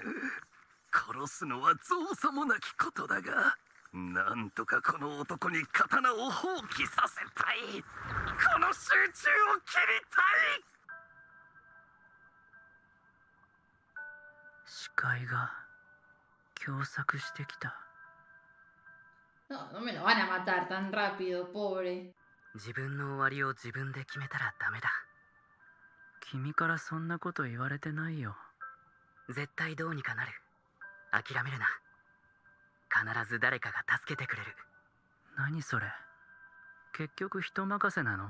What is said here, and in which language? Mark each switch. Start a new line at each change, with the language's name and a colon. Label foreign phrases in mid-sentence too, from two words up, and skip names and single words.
Japanese: 殺すのは造作もなきことだが、なんとかこの男に刀を放棄させたい。この集中を切りたい。視界が狭窄してきた。
Spanish: No, no me lo van a matar tan rápido, pobre.
Japanese: 自分の終わりを自分で決めたらダメだ。君からそんなこと言われてないよ。絶対どうにかなる。諦めるな。必ず誰かが助けてくれる。何それ。結局人任せなの？